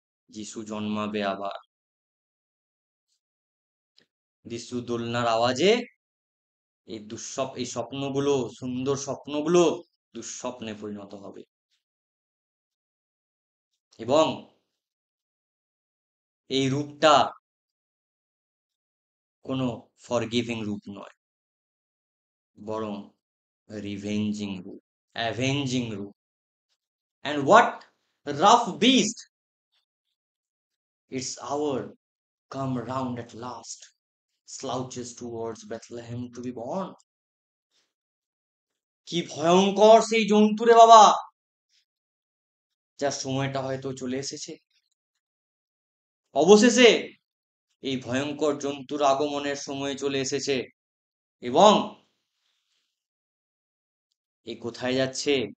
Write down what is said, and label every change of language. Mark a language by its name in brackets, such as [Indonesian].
[Bangla] যিশু জন্মাবে আবার, যিশু দোলনার আওয়াজে এই স্বপ্নগুলো, সুন্দর স্বপ্নগুলো দুঃস্বপ্নে পরিণত হবে। এবং এই রূপটা কোনো ফরগিভিং রূপ নয়, বরং রিভেঞ্জিং রূপ, অ্যাভেঞ্জিং রূপ। [English] And what rough beast, its hour come round at last, slouches towards Bethlehem to be born. [Bangla] কি ভয়ঙ্কর সেই জন্তু রে বাবা, যার সময়টা হয়তো চলে এসেছে। অবশেষে এই ভয়ঙ্কর জন্তুর আগমনের সময় চলে এসেছে। এবং এ কোথায় যাচ্ছে?